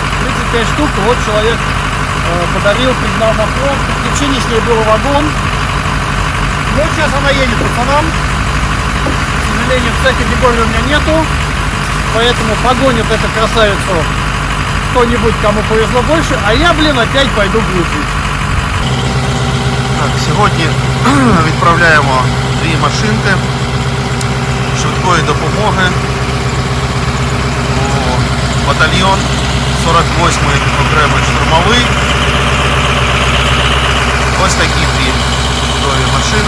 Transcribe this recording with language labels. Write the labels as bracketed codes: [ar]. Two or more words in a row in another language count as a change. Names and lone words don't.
[ru] 35 штук, вот человек подарил, признал на фронт. В течение с ней был вагон. Вот сейчас она едет пацанам. К сожалению, в категории у меня нету. Поэтому погонит эту красавицу кто-нибудь, кому повезло больше. А я, опять пойду грузить. [uk] Так, сьогодні відправляємо 2 машинки швидкої допомоги у батальйон 48-й окремий штурмовий. Ось такі 2 чудові машини.